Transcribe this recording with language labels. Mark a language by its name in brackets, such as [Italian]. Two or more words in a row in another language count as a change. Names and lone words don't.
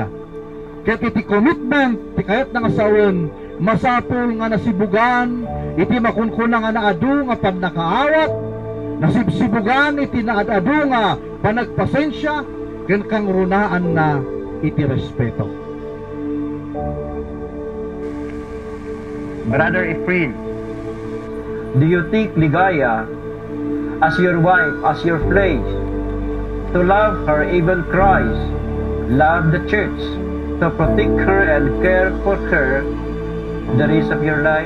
[Iloko] Ket iti commitment ti kayat nga sawen masapol nga nasibugan iti makunkuna nga naadu nga pannakaawat, nasibsibugan iti naadadu nga panagpasensya ken kangrunaan na iti respeto. [English] Brother Efrain, do you take Ligaya as your wife, as your place, to love her, even Christ loved the church, to protect her and care for her the rest of your lives?